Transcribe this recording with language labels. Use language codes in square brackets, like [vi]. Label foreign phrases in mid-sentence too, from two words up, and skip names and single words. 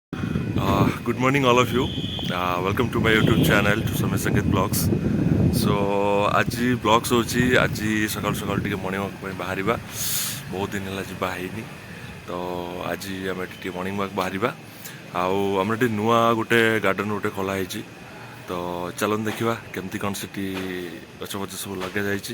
[en] Good morning, all of you. Welcome to my YouTube channel, to Samir Sangeet Vlogs. So, [or] ଆଜି ବ୍ଲଗ୍ସ ହେଉଛି ଆଜି ସକାଳୁ ସକାଳୁ ଟିକେ [en] morning walk [or] ପାଇଁ ବାହାରିବା। ବହୁତ ଦିନ ହେଲା ଯିବା ହେଇନି, ତ ଆଜି ଆମେ ଟିକେ [en] morning walk [or] ବାହାରିବା। ଆଉ ଆମର ଏଠି ନୂଆ ଗୋଟେ ଗାର୍ଡ଼େନ୍ ଗୋଟେ ଖୋଲା ହେଇଛି, ତ ଚାଲନ୍ତୁ ଦେଖିବା କେମିତି କ'ଣ ସେଠି ଗଛ ଫଛ ସବୁ ଲଗାଯାଇଛି।